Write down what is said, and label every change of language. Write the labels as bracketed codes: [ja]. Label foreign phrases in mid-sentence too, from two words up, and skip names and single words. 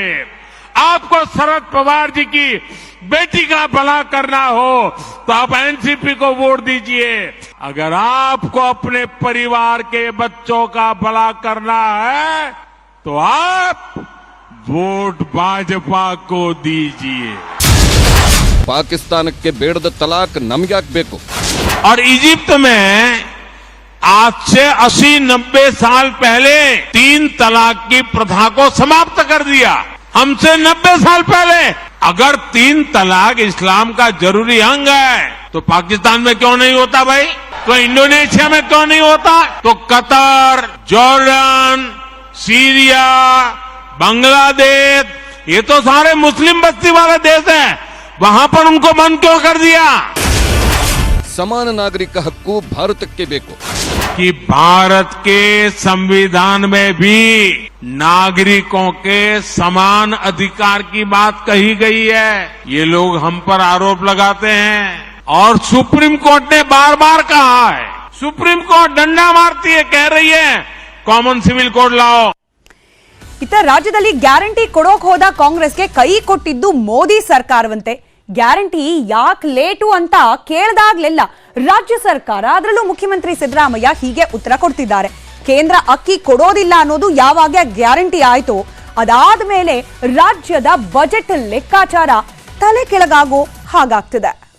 [hi] आपको शरद पवार जी की बेटी का भला करना हो तो आप एनसीपी को वोट दीजिए. अगर आपको अपने परिवार के बच्चों का भला करना है तो आप वोट भाजपा को दीजिए. [kn] ಪಾಕಿಸ್ತಾನಕ್ಕೆ ಬೇಡದ ತಲಾಕ್ ನಮಗ್ಯಾಕೆ ಬೇಕು? [hi] और इजिप्ट में आज से 80-90 साल पहले 3 तलाक की प्रथा को समाप्त कर दिया. हमसे 90 साल पहले. अगर 3 तलाक इस्लाम का जरूरी अंग है तो पाकिस्तान में क्यों नहीं होता भाई? तो इंडोनेशिया में क्यों नहीं होता? तो कतर, जॉर्डन, सीरिया, बांग्लादेश, ये तो सारे मुस्लिम बस्ती वाले देश हैं. वहां पर उनको बंद क्यों कर दिया? [kn] ಸಮಾನ ನಾಗರಿಕ ಹಕ್ಕು ಭಾರತಕ್ಕೆ ಬೇಕು. [hi] कि भारत के संविधान में भी नागरिकों के समान अधिकार की बात कही गई है. ये लोग हम पर आरोप लगाते हैं और सुप्रीम कोर्ट ने बार बार कहा है. सुप्रीम कोर्ट डंडा मारती है, कह रही है [en] common civil code [hi] लाओ. [kn] ಇತ್ತ ರಾಜ್ಯದಲ್ಲಿ ಗ್ಯಾರಂಟಿ ಕೊಡೋಕ್ ಹೋದ ಕಾಂಗ್ರೆಸ್ಗೆ ಕೈ ಕೊಟ್ಟಿದ್ದು ಮೋದಿ ಸರ್ಕಾರವಂತೆ. ಗ್ಯಾರಂಟಿ ಯಾಕೆ ಲೇಟು ಅಂತ ಕೇಳಿದಾಗ್ಲೆಲ್ಲ ರಾಜ್ಯ ಸರ್ಕಾರ, ಅದರಲ್ಲೂ ಮುಖ್ಯಮಂತ್ರಿ ಸಿದ್ದರಾಮಯ್ಯ ಹೀಗೆ ಉತ್ತರ ಕೊಡ್ತಿದ್ದಾರೆ. ಕೇಂದ್ರ ಅಕ್ಕಿ ಕೊಡೋದಿಲ್ಲ ಅನ್ನೋದು ಯಾವಾಗ ಗ್ಯಾರಂಟಿ ಆಯ್ತೋ ಅದಾದ ಮೇಲೆ ರಾಜ್ಯದ ಬಜೆಟ್ ಲೆಕ್ಕಾಚಾರ ತಲೆ ಕೆಳಗಾಗೋ ಹಾಗಾಗ್ತಿದೆ.